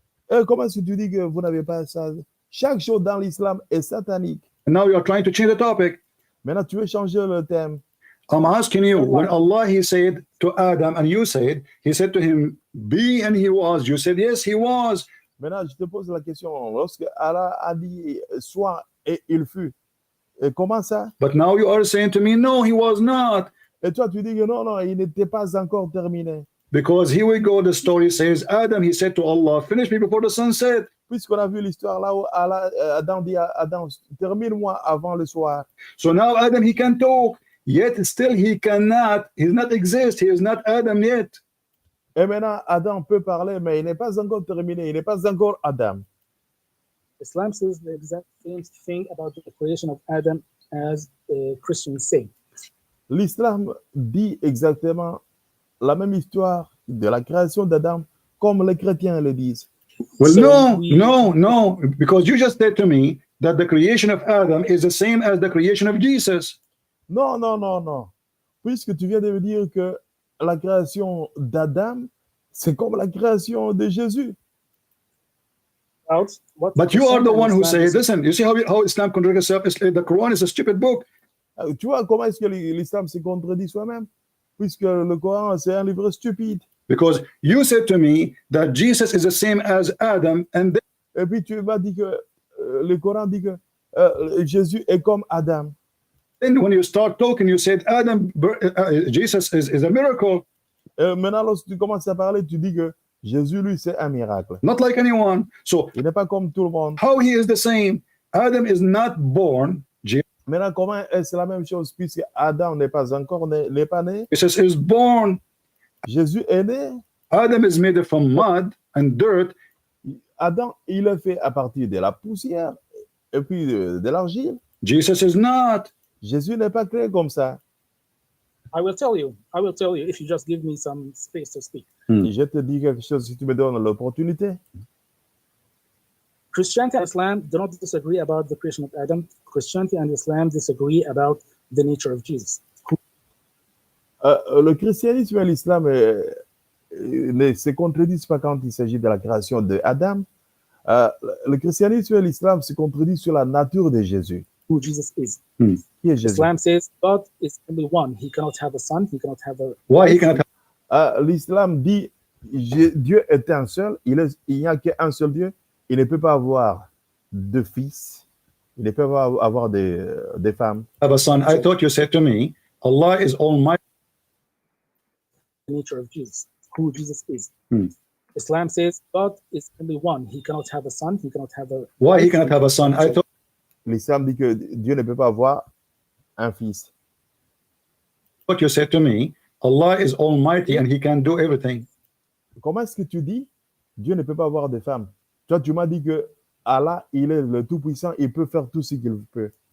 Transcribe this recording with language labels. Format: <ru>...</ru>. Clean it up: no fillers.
<fr>Et comment est-ce que tu dis que vous n'avez pas ça? Chaque chose dans l'islam est satanique.</fr> <en>And now you are trying to change the topic.</en> <fr>Maintenant, tu veux changer le thème.</fr> <en>I'm asking you, when Allah, he said to Adam, and you said, he said to him, be, and he was. You said, yes, he was.</en> <fr>Maintenant, je te pose la question. Lorsque Allah a dit soit et il fut, et comment ça?</fr> <en>But now you are saying to me, no, he was not.</en> <fr>Et toi, tu dis que non, il n'était pas encore terminé.</fr> <en>Because here we go, the story says, Adam, he said to Allah, finish me before the sun set.</en> <fr>Puisqu'on a vu l'histoire là où Adam dit à Adam, termine-moi avant le soir.</fr> <en>So now Adam, he can talk, yet still he cannot, he does not exist, he is not Adam yet.</en> <fr>Et maintenant, Adam peut parler, mais il n'est pas encore terminé, il n'est pas encore Adam.</fr> <en>Islam says the exact same thing about the creation of Adam as Christians say.</en> <fr>L'islam dit exactement la même histoire de la création d'Adam comme les chrétiens le disent.</fr> <en>Well, So no, because you just said to me that the creation of Adam is the same as the creation of Jesus.</en> <fr>Non. Puisque tu viens de me dire que la création d'Adam, c'est comme la création de Jésus.</fr> <en>But you are the one who says, listen, you see how Islam contradicts itself? The Quran is a stupid book.</en> <fr>Tu vois comment est-ce que l'islam se contredit soi-même? Puisque le Coran, c'est un livre stupide.</fr> <en>Because you said to me that Jesus is the same as Adam, and</en> <fr>Et puis tu m'as dit que le Coran dit que Jésus est comme Adam.</fr> <en>then when you start talking, you said Jesus is a miracle,</en> <fr>Maintenant, lorsque tu commences à parler, tu dis que Jésus, lui, c'est un miracle.</fr> <en>not like anyone. So</en> <fr>Il n'est pas comme tout le monde.</fr> <en>how he is the same? Adam is not born.</en> <fr>Maintenant, comment est-ce la même chose puisque Adam n'est pas encore né, n'est pas né?</fr> <en>Jesus is born.</en> <fr>Jésus est né.</fr> <en>Adam is made from mud and dirt.</en> <fr>Adam, il est fait à partir de la poussière et puis de l'argile.</fr> <en>Jesus is not.</en> <fr>Jésus n'est pas créé comme ça.</fr> <en>I will tell you if you just give me some space to speak.</en> <fr>Je te dis quelque chose si tu me donnes l'opportunité.</fr> <en>Christianity and Islam do not disagree about the creation of Adam. Christianity and Islam disagree about the nature of Jesus.</en> <fr>Le christianisme et l'islam ne se contredisent pas quand il s'agit de la création de Adam. Le christianisme et l'islam se contredisent sur la nature de Jésus.</fr> <en>Who Jesus is.</en> <fr>Qui est Jésus?</fr> <en>Islam says God is only one. He cannot have a son. He cannot have a. Why he cannot</en> <fr>L'islam dit Dieu est un seul. Il n'y a qu'un seul Dieu. Il ne peut pas avoir de fils. Il ne peut pas avoir des femmes.</fr> <en>have a son? I thought you said to me, Allah is almighty. The nature of Jesus. Who Jesus is. Islam says God is only one. He cannot have a son. He cannot have a. Why he cannot have a son? I thought</en> <fr>L'islam dit que Dieu ne peut pas avoir un fils.</fr> <en>you said to me, Allah is almighty and he can do everything.</en> <fr>Comment est-ce que tu dis Dieu ne peut pas avoir de femmes? Toi, tu m'as dit que Allah, il est le Tout-Puissant, il peut faire tout ce qu'il peut.</fr>